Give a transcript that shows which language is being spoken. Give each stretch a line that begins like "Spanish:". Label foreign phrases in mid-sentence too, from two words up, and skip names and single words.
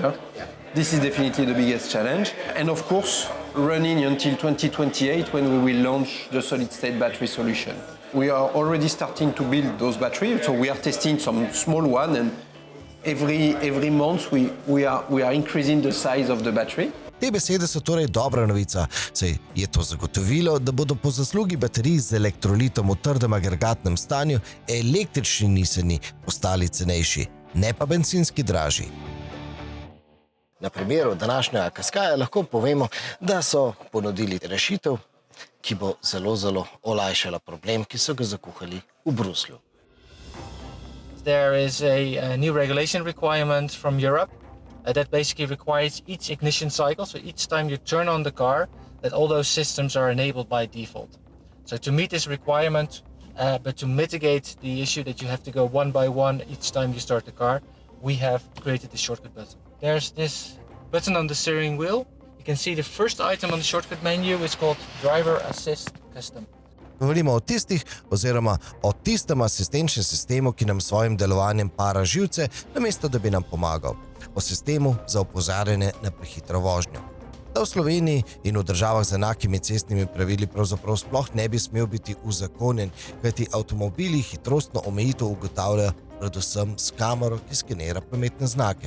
English: This is definitely the biggest challenge. And of course, running until 2028 when we will launch the solid-state battery solution. We are already starting to build those batteries, so we are testing some small one, and every month we are increasing the size of the battery.
Slovenian: Te besede so torej dobra novica, saj je to zagotovilo, da bodo po zaslugi baterij z elektrolitom v trdem agregatnem stanju električni Nissani postali cenejši, ne pa bencinski dražji. Na primeru današnjega Qashqaia lahko povemo, da so ponudili rešitev, ki bo zelo, zelo olajšala problem, ki so ga zakuhali v Bruslju.
English: there is a new regulation requirement from Europe that basically requires each ignition cycle, so each time you turn on the car, that all those systems are enabled by default. So to meet this requirement, but to mitigate the issue that you have to go one by one each time you start the car, we have created the shortcut button. There's this button on the steering wheel. You can see the first item on the shortcut menu is called Driver Assist Custom.
Slovenian: Govorimo o tistih, oziroma o tistem asistenčnem sistemu, ki nam s svojim delovanjem para živce, namesto da bi nam pomagal. O sistemu za opozarjanje na prehitro vožnjo. Ta v Sloveniji in v državah z enakimi cestnimi pravili pravzaprav sploh ne bi smel biti uzakonjen, kajti avtomobili hitrostno omejitev ugotavljajo predvsem s kamero, ki skenira prometne znake.